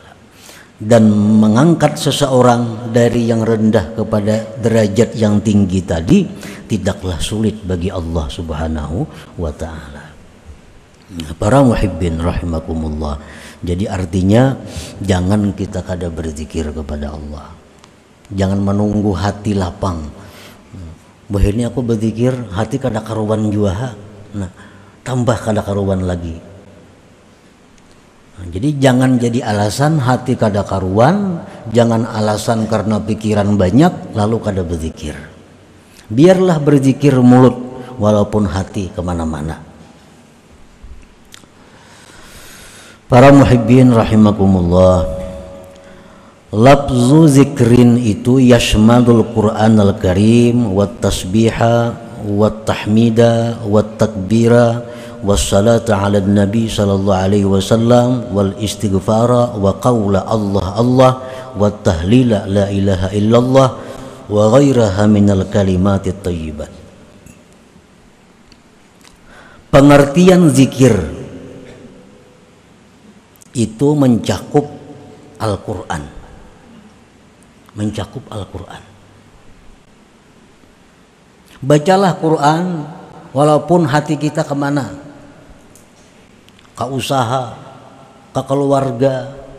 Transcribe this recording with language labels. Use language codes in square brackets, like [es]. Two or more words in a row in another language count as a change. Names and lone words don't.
[id] Dan mengangkat seseorang dari yang rendah kepada derajat yang tinggi tadi tidaklah sulit bagi Allah [ar] سبحانه وتعالى. [id] Para [ar] محبين رحمكم الله, [id] jadi artinya jangan kita kada berzikir kepada Allah, jangan menunggu hati lapang. Bahirnya aku berzikir hati kada karuan jua, nah tambah kada karuan lagi. Jadi jangan jadi alasan hati kada karuan, jangan alasan karena pikiran banyak lalu kada berzikir. Biarlah berzikir mulut walaupun hati kemana-mana. [ar] Para محبين رحمكم الله، لفظ ذكر itu يشمل القرآن الكريم والتسبيح والتحميد والتكبير والصلاة على النبي صلى الله عليه وسلم والاستغفار وقول الله الله والتهليل لا إله إلا الله وغيرها من الكلمات الطيبة. [id] Pengertian zikir itu mencakup Al-Quran, mencakup Al-Quran. Bacalah Quran walaupun hati kita kemana, ke usaha, ke keluarga.